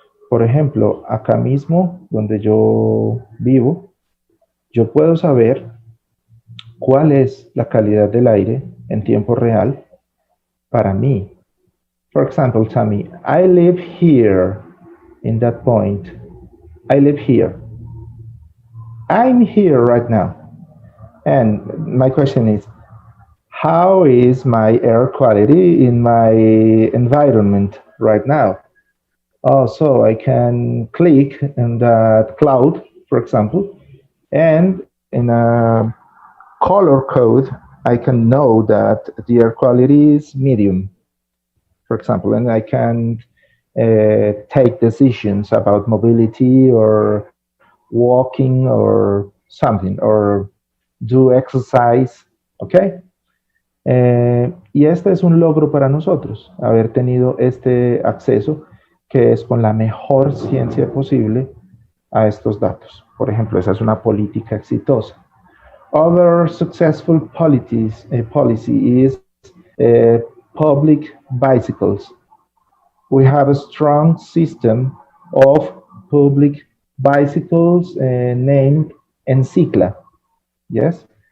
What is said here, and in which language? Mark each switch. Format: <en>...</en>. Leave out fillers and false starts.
<es>Por ejemplo, acá mismo, donde yo vivo, yo puedo saber cuál es la calidad del aire en tiempo real para mí.</es> <en>For example, Tammy, I live here in that point. I live here. I'm here right now. And my question is, how is my air quality in my environment right now? Oh, so I can click in that cloud, for example, and in a color code, I can know that the air quality is medium, for example, and I can take decisions about mobility or walking or something, or do exercise, okay?</en> <es>Y este es un logro para nosotros, haber tenido este acceso que es con la mejor ciencia posible a estos datos. Por ejemplo, esa es una política exitosa.</es> <en>Other successful policy is public bicycles. We have a strong system of public bicycles named Encicla, yes?</en>